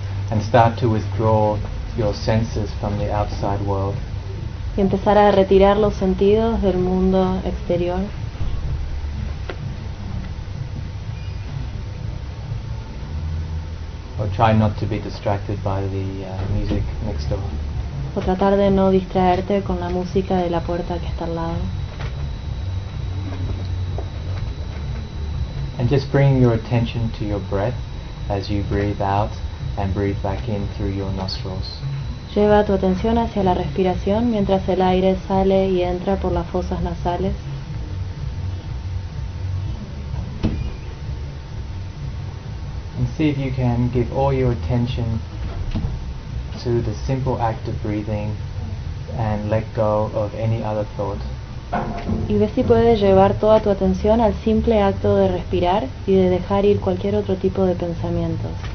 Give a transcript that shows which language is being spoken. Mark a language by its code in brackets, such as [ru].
[en] And start to withdraw your senses from the outside world. [es] Y empezar a retirar los sentidos del mundo exterior. [en] Or try not to be distracted by the music next door. [es] O tratar de no distraerte con la música de la puerta que está al lado. [en] And just bring your attention to your breath as you breathe out and breathe back in through your nostrils. [es] Lleva tu atención hacia la respiración mientras el aire sale y entra por las fosas nasales. [en] And see if you can give all your attention to the simple act of breathing and let go of any other thought. [es] Y ve si puedes llevar toda tu atención al simple acto de respirar y de dejar ir cualquier otro tipo de pensamientos.